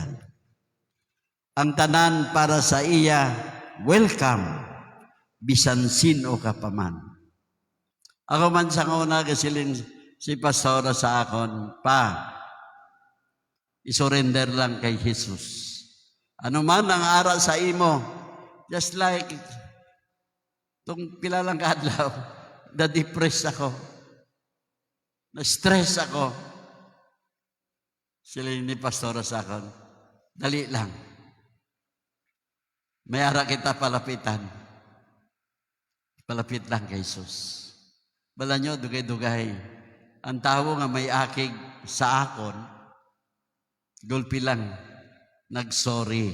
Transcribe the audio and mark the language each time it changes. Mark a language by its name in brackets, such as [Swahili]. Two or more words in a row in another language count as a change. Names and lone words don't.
[Hiligaynon] Ang tanan para sa iya, welcome. Bisan sino ka pa man. Ako man sa una kasiling si pastora sa akon, pa, isurrender lang kay Jesus. Ano man ang ara sa imo, [English] just like [Hiligaynon] itong pilalang kadlaw, na-depress ako, na-stress ako. Sila ni pastora sa akin, dali lang. May ara kita palapitan. Palapit lang kay Jesus. Bala nyo, dugay-dugay. Ang tao nga may akig sa akon, gulpi lang, nagsorry.